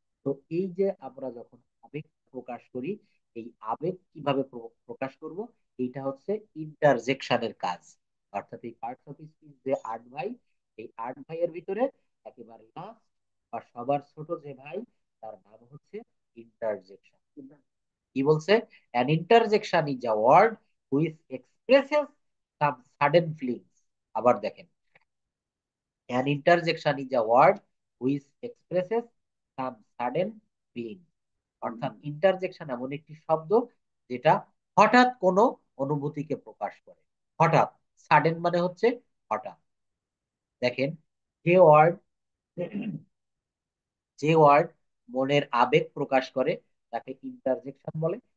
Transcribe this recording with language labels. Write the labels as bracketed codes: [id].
[bn] তো এই যে আমরা যখন আবেগ প্রকাশ করি, এই আবেগ কিভাবে প্রকাশ করব, এইটা হচ্ছে ইন্টারজেকশনের কাজ। অর্থাৎ এই পার্টস অফ স্পিচ যে আট ভাই, এই আট ভাইয়ের ভিতরে একেবারে লাস্ট বা সবার ছোট যে ভাই, তার নাম হচ্ছে ইন্টারজেকশন। কি বলছে? [en] an interjection is a word which expresses some sudden feelings। [bn] আবার দেখেন, [en] an interjection is a word which expresses some sudden feelings। [bn] অর্থাৎ ইন্টারজেকশন এমন একটি শব্দ যেটা হঠাৎ কোনো অনুভূতিকে প্রকাশ করে। হঠাৎ, সাডেন মানে হচ্ছে হঠাৎ। দেখেন, যে ওয়ার্ড যে ওয়ার্ড মনের আবেগ প্রকাশ করে তাকে ইন্টারজেকশন বলে।